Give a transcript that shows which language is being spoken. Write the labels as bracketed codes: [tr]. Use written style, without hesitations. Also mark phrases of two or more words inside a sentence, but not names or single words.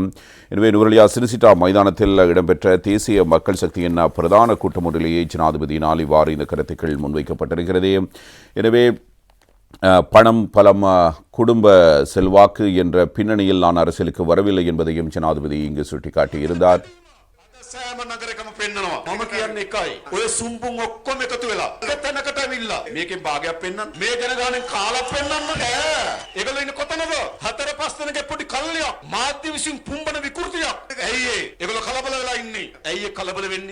[ta] எனவே நுவரெலியா சிறிசிட்டா மைதானத்தில் இடம்பெற்ற தேசிய மக்கள் சக்தியின் பிரதான கூட்டம் ஒன்றிலேயே ஜனாதிபதியினால் இவ்வாறு இந்த கருத்துக்கள் முன்வைக்கப்பட்டிருக்கிறது. எனவே பணம் பலம் குடும்ப செல்வாக்கு என்ற பின்னணியில் நான் அரசியலுக்கு வரவில்லை என்பதையும் ஜனாதிபதி இங்கு சுட்டிக்காட்டியிருந்தார். [si] සෑම නගරකම පෙන්නනවා. මම කියන්නේ එකයි. ඔය සුම්පුන් ඔක්කොම එකතු වෙලා එතනකට ඇවිල්ලා මේකෙන් භාගයක් පෙන්නන්න. මේ ජනගහනෙන් කාලා පෙන්නන්න බෑ. ඒගොල්ලෝ ඉන්නේ කොතනද? 4-5 දෙනෙක්ගේ පොඩි කල්ලියක්. මාධ්‍ය විසින් පුම්බන විකෘතියක්. ඇයි ඒ? ඒගොල්ලෝ කලබල වෙලා ඉන්නේ. ඇයි ඒ කලබල වෙන්නේ?